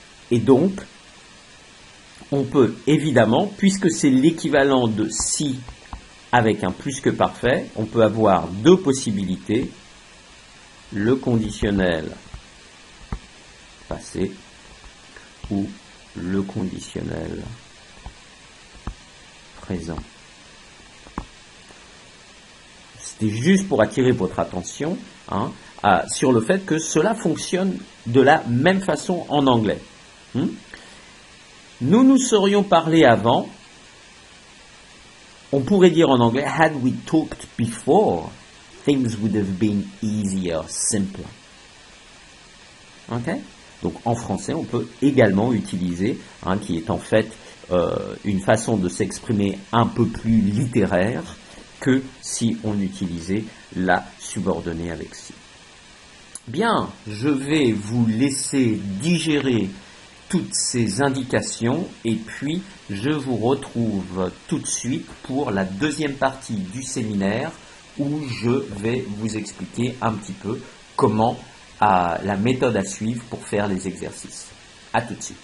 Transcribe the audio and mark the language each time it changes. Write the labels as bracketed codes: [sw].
[fr] Et donc, on peut évidemment, puisque c'est l'équivalent de si avec un plus que parfait, on peut avoir deux possibilités, le conditionnel passé ou le conditionnel présent. C'était juste pour attirer votre attention sur le fait que cela fonctionne de la même façon en anglais. Nous nous serions parlé avant. On pourrait dire en anglais, [en] had we talked before, things would have been easier, simpler. Ok? [fr] Donc en français, on peut également utiliser, qui est en fait une façon de s'exprimer un peu plus littéraire que si on utilisait la subordonnée avec si. Bien, je vais vous laisser digérer toutes ces indications et puis je vous retrouve tout de suite pour la deuxième partie du séminaire où je vais vous expliquer un petit peu comment la méthode à suivre pour faire les exercices. À tout de suite.